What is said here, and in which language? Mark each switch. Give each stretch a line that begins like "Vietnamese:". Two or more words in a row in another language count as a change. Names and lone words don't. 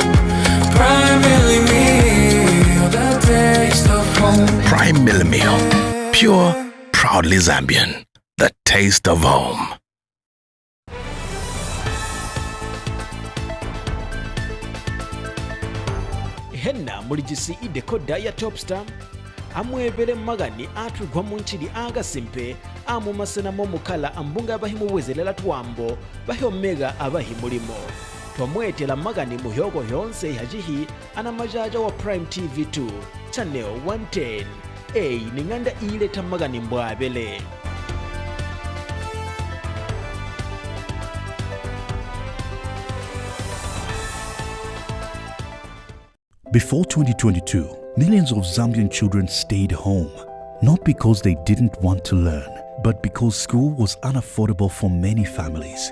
English: Prime meal, the taste of home. Prime Meal, pure, proudly Zambian. The taste of home.
Tonga (Zambia): henna muligisi idekoda ya Topstar amwebere magani atugwa munchiri agasimpe amumasena momukala ambunga abahimu wezelela twambo bahomega abahimulimo twamwetela magani muhyogo yonse hajihi ana majaja wa Prime TV 2 channel 110 ninganda ileta magani mbwabele.
English: Before 2022, millions of Zambian children stayed home, not because they didn't want to learn, but because school was unaffordable for many families.